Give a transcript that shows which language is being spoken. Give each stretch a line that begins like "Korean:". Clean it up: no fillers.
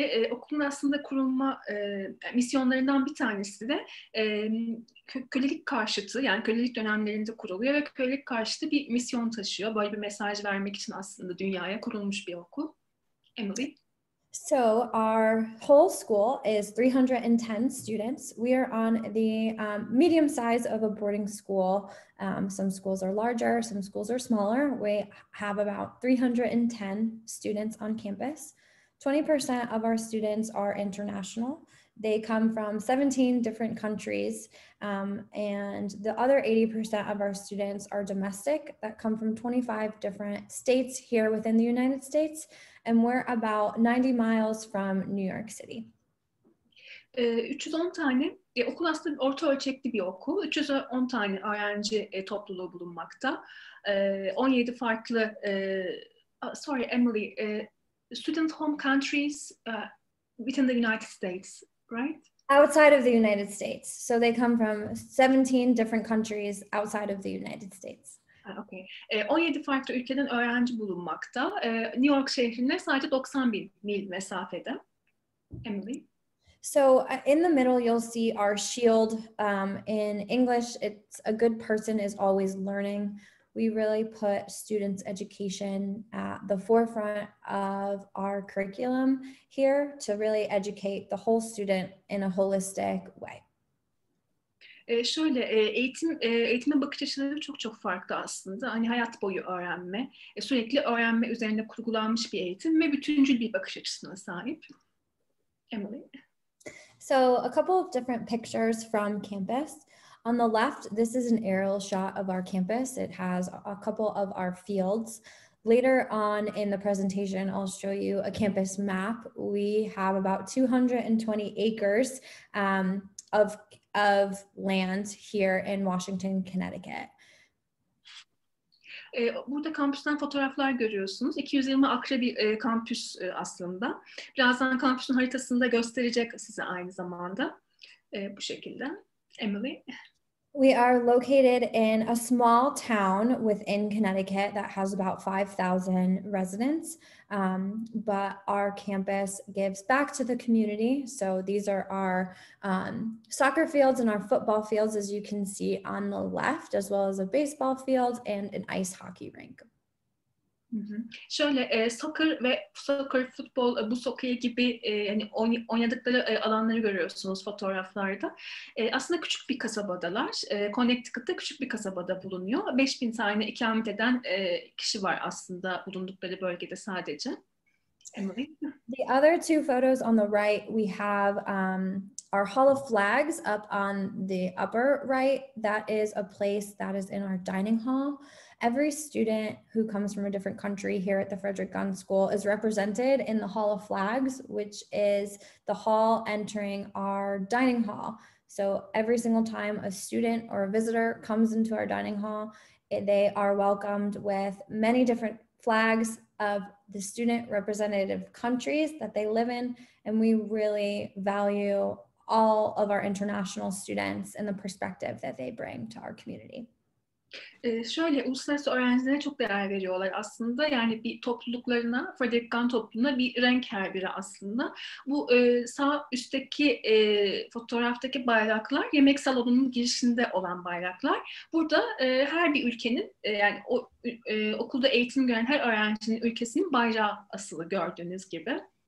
Turkish: Okulun aslında kurulma misyonlarından bir tanesi de kölelik karşıtı, yani kölelik dönemlerinde kuruluyor ve kölelik karşıtı bir misyon taşıyor. Böyle bir mesaj vermek için aslında dünyaya kurulmuş bir okul. Emily?
English: So our whole school is 310 students. We are on the medium size of a boarding school. Some schools are larger, some schools are smaller. We have about 310 students on campus. 20% of our students are international. They come from 17 different countries, and the other 80% of our students are domestic that come from 25 different states here within the United States, and we're about 90 miles from New York City.
Turkish: 310 tane, okul aslında orta ölçekli bir okul. 310 tane öğrenci topluluğu bulunmakta. 17 farklı,
English: sorry Emily, student home countries within the United States, right? Outside of the United States. So they come from 17 different countries outside of the United States. Okay.
Turkish: 17 farklı ülkeden öğrenci bulunmakta. New York şehrine sadece 90 bin mil mesafede. Emily?
English: So in the middle, you'll see our shield. In English, it's a good person is always learning. We really put students' education at the forefront of our curriculum here to really educate the whole student in a holistic way.
Turkish: Eğitime bakış açıları çok farklı aslında. Hani hayat boyu öğrenme, sürekli öğrenme üzerine kurgulanmış bir eğitim ve bütüncül bir bakış açısına sahip. Emily?
English: So a couple of different pictures from campus. On the left, this is an aerial shot of our campus. It has a couple of our fields. Later on in the presentation, I'll show you a campus map. We have about 220 acres of land here in Washington, Connecticut.
Turkish: Burada kampüsten fotoğraflar görüyorsunuz. 220 akre bir kampüs aslında. Birazdan kampüsün haritasını da gösterecek size aynı zamanda. Bu şekilde. Emily?
English: We are located in a small town within Connecticut that has about 5,000 residents, but our campus gives back to the community. So these are our soccer fields and our football fields, as you can see on the left, as well as a baseball field and an ice hockey rink.
Turkish: Şöyle soccer, futbol, buz hokeyi gibi yani oynadıkları alanları görüyorsunuz fotoğraflarda. Aslında küçük bir kasabadalar. Connecticut'ta küçük bir kasabada bulunuyor. 5.000 tane ikamet eden kişi var aslında bulundukları bölgede sadece. Emily?
English: The other two photos on the right, we have our Hall of Flags up on the upper right. That is a place that is in our dining hall. Every student who comes from a different country here at the Frederick Gunn School is represented in the Hall of Flags, which is the hall entering our dining hall. So every single time a student or a visitor comes into our dining hall, they are welcomed with many different flags of the student representative countries that they live in. And we really value all of our international students and the perspective that they bring to our community.
Turkish: Şöyle uluslararası öğrencilere çok değer veriyorlar aslında. Yani bir topluluklarına, Frederick Gunn topluluğuna bir renk her biri aslında. Bu sağ üstteki fotoğraftaki bayraklar yemek salonunun girişinde olan bayraklar. Burada her bir ülkenin yani okulda eğitim gören her öğrencinin ülkesinin bayrağı asılı gördüğünüz gibi.